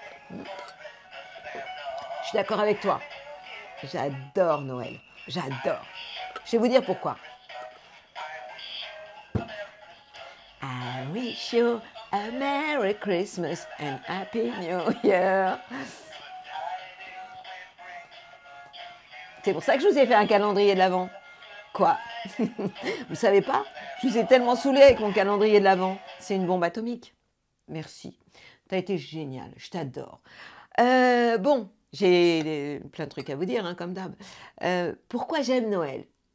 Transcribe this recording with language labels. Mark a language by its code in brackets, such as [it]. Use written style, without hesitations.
[fr] Je suis d'accord avec toi. J'adore Noël. J'adore. Je vais vous dire pourquoi. [en] I wish you a Merry Christmas and Happy New Year. [fr] C'est pour ça que je vous ai fait un calendrier de l'Avent. Quoi? Vous savez pas? Je vous ai tellement saoulé avec mon calendrier de l'Avent. C'est une bombe atomique. Merci. T'as été génial. Je t'adore. Bon, j'ai plein de trucs à vous dire, comme d'hab. Pourquoi j'aime Noël?